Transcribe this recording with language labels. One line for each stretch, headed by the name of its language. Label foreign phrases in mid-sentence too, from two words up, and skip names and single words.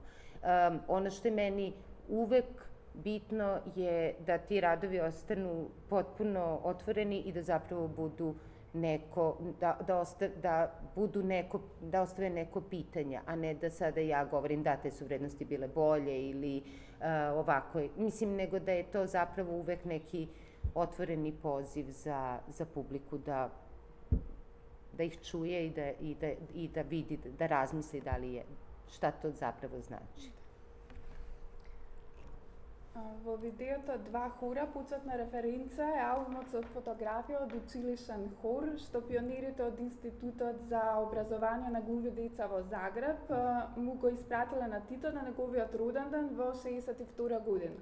Serbian: Ono što je meni uvek bitno je da ti radovi ostanu potpuno otvoreni i da zapravo budu da ostave neko pitanje, a ne da sada ja govorim da te su vrednosti bile bolje ili ovako. Mislim, nego da je to zapravo uvek neki otvoreni poziv za publiku da ih čuje i da vidi, da razmisli da li je, šta to zapravo znači.
Macedonian: Во видеото Два хора пуцатна референца е албумот со фотографија од училишен хор, што пионерите од Институтот за образование на глуви деца во Загреб му го испратиле на Тито на неговиот роден ден во 62 година.